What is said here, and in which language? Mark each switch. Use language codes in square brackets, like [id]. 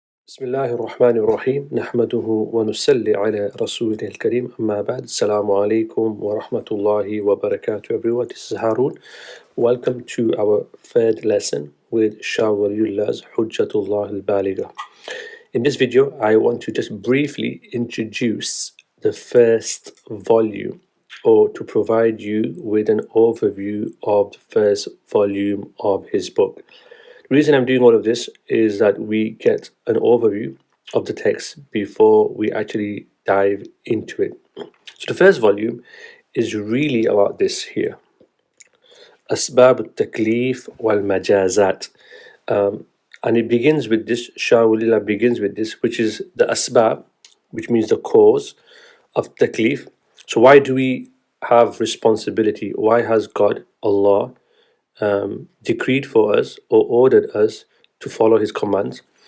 [ar] بسم الله الرحمن الرحيم نحمده ونصلي على رسوله الكريم أما بعد السلام عليكم ورحمة الله وبركاته [en] everyone. This is Haroon. Welcome to our third lesson with Shah Waliullah's Hujjatullah al-Baligha. In this video I want to just briefly introduce the first volume, or to provide you with an overview of the first volume of his book. The reason I'm doing all of this is that we get an overview of the text before we actually dive into it. So the first volume is really about this here. [ar] أسباب التكليف والمجازات. [en] And it begins with this, Shah Walillah begins with this, which is the asbab, which means the cause of taklif. So why do we have responsibility? Why has God, Allah, decreed for us or ordered us to follow his commands?